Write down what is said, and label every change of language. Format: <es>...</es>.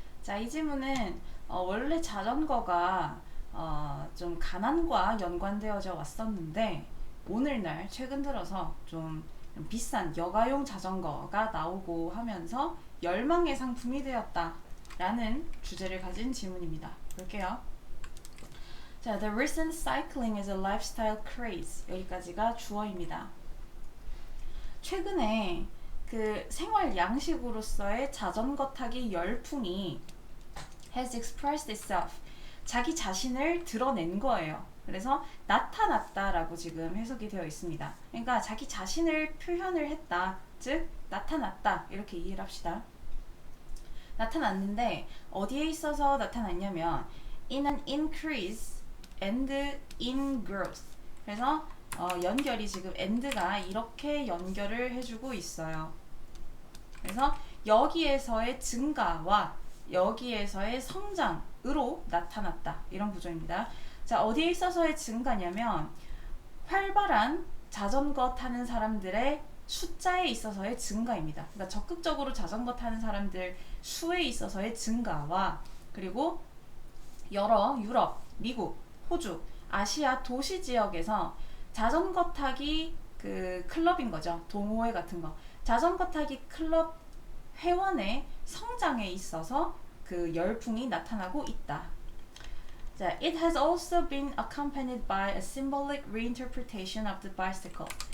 <ko>자, 이 지문은 원래 자전거가 좀 가난과 연관되어져 왔었는데 오늘날 최근 들어서 좀 비싼 여가용 자전거가 나오고 하면서 열망의 상품이 되었다라는 주제를 가진 지문입니다. 볼게요.</ko> <en>자, The recent cycling is a lifestyle craze.</en> <ko>여기까지가 주어입니다. 최근에 그 생활 양식으로서의 자전거 타기 열풍이</ko> <en>has expressed itself.</en> <ko>자기 자신을 드러낸 거예요. 그래서 나타났다라고 지금 해석이 되어 있습니다. 그러니까 자기 자신을 표현을 했다. 즉 나타났다. 이렇게 이해를 합시다. 나타났는데 어디에 있어서 나타났냐면</ko> <en>in an increase and in growth.</en> <ko>그래서 연결이 지금 and가 이렇게 연결을 해주고 있어요. 그래서 여기에서의 증가와 여기에서의 성장으로 나타났다. 이런 구조입니다. 자, 어디에 있어서의 증가냐면 활발한 자전거 타는 사람들의 숫자에 있어서의 증가입니다. 그러니까 적극적으로 자전거 타는 사람들 수에 있어서의 증가와 그리고 여러 유럽, 미국, 호주, 아시아 도시 지역에서 자전거 타기 그 클럽인 거죠. 동호회 같은 거. 자전거 타기 클럽 회원의 성장에 있어서 그 열풍이 나타나고 있다.</ko> <en>자, it has also been accompanied by a symbolic reinterpretation of the bicycle.</en>